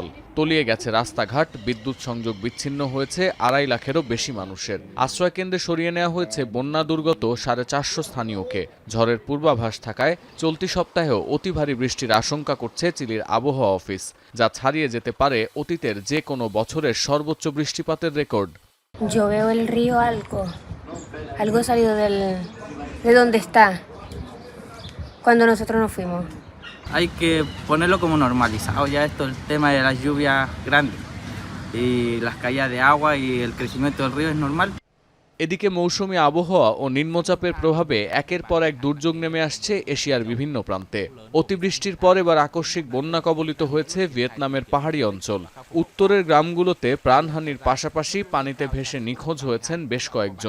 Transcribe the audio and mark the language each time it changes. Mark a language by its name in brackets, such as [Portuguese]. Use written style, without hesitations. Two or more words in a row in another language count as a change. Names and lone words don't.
[Bangla] তলিয়ে গেছে রাস্তাঘাট, বিদ্যুৎ সংযোগ বিচ্ছিন্ন হয়েছে 2.5 লাখেরও বেশি মানুষের। আশ্রয়কেন্দ্রে সরিয়ে নেওয়া হয়েছে বন্যা দুর্গত 450 স্থানীয়কে। ঝড়ের পূর্বাভাস থাকায় চলতি সপ্তাহেও অতি ভারী বৃষ্টির আশঙ্কা করছে চিলির আবহাওয়া অফিস, যা ছাড়িয়ে যেতে পারে অতীতের যে কোনো বছরের সর্বোচ্চ বৃষ্টিপাতের রেকর্ড। [Spanish] Yo veo el río algo salido de donde está cuando nosotros nos fuimos. Hay que ponerlo como normalizado ya esto, el tema de las lluvias grandes y las caídas de agua y el crecimiento del río es normal. [Bangla] এদিকে মৌসুমী আবহাওয়া ও নিম্নচাপের প্রভাবে একের পর এক দুর্যোগ নেমে আসছে এশিয়ার বিভিন্ন প্রান্তে। অতিবৃষ্টির পর এবার আকস্মিক বন্যা কবলিত হয়েছে ভিয়েতনামের পাহাড়ি অঞ্চল। উত্তরের গ্রামগুলোতে প্রাণহানির পাশাপাশি পানিতে ভেসে নিখোঁজ হয়েছেন বেশ কয়েকজন।